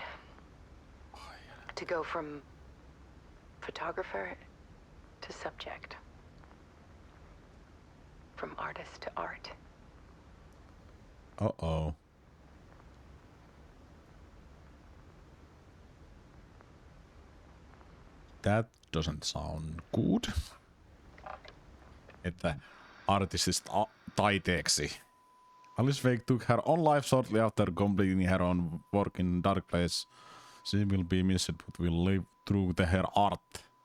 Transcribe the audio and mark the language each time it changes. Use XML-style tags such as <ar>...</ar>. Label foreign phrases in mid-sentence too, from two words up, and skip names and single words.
<en>To go from photographer to subject. From artist to art. Uh-oh. That doesn't sound good.</en> <fi>Että artistista taiteeksi.</fi> <en>Alice Wake took her own life shortly after completing her own work in Dark Place. She will be missed but will live through her art.</en>